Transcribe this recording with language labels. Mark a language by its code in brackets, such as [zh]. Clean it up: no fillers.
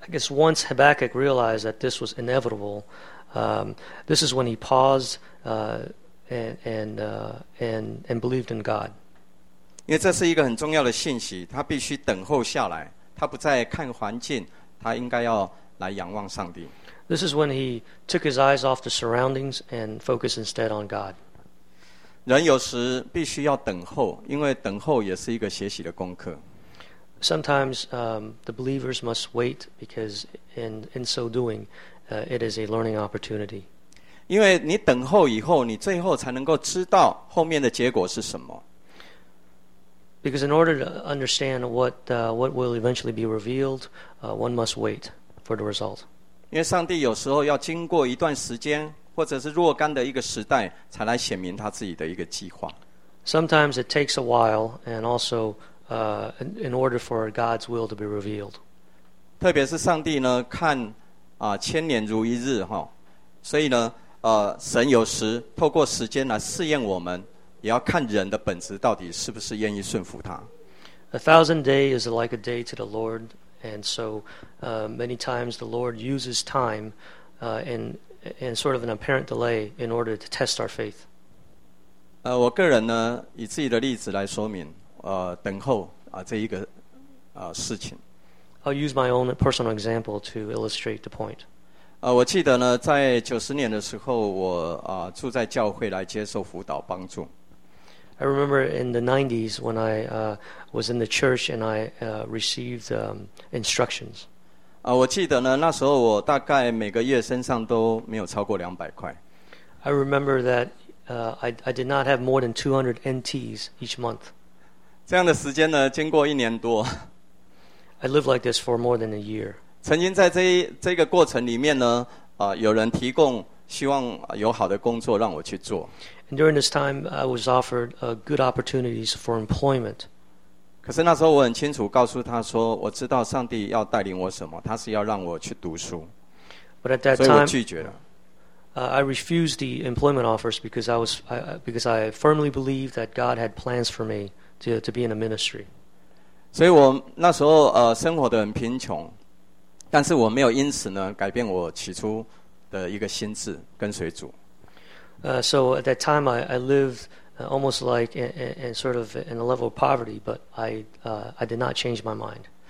[en] Once Habakkuk realized that this was inevitable, this is when he paused and believed in God. [zh] 因为这是一个很重要的信息，他必须等候下来，他不再看环境，他应该要来仰望上帝。 [en] This is when he took his eyes off the surroundings and focused instead on God. [zh] 人有时必须要等候，因为等候也是一个学习的功课。 [en] Sometimes the believers must wait because in so doing, it is a learning opportunity. [zh] 因为你等候以后，你最后才能够知道后面的结果是什么。 [en] Because in order to understand what will eventually be revealed, one must wait for the result. [zh] 因为上帝有时候要经过一段时间，或者是若干的一个时代，才来显明他自己的一个计划。 [en] Sometimes it takes a while, and also in order for God's will to be revealed. [zh] 特别是上帝呢，看千年如一日哈，所以呢，神有时透过时间来试验我们。也要看人的本质到底是不是愿意顺服他。 [en] A thousand days is like a day to the Lord, and so many times the Lord uses time in sort of an apparent delay in order to test our faith. [zh] 我个人呢，以自己的例子来说明，等候这一个事情。 [en] I'll use my own personal example to illustrate the point. [zh] 我记得呢，在90年的时候，我住在教会来接受辅导帮助。 [en] I remember in the 90s when I was in the church and I received instructions. [zh] 我记得呢，那时候我大概每个月身上都没有超过200块。 [en] I remember that I did not have more than 200 NTs each month. [zh] 这样的时间呢，经过一年多。 [en] I lived like this for more than a year. [zh] 曾经在这个过程里面呢，有人提供希望有好的工作让我去做。 [en] During this time, I was offered good opportunities for employment. [zh] 可是那时候我很清楚告诉他说，我知道上帝要带领我什么，他是要让我去读书。 [en] But at that time, [zh] 所以我拒绝了。 [en] I refused the employment offers because I firmly believed that God had plans for me to be in a ministry. [zh] 所以我那时候生活得很贫穷，但是我没有因此呢改变我起初的一个心智，跟随主。 [en] So at that time, I lived almost like and sort of in a level of poverty, but I did not change my mind.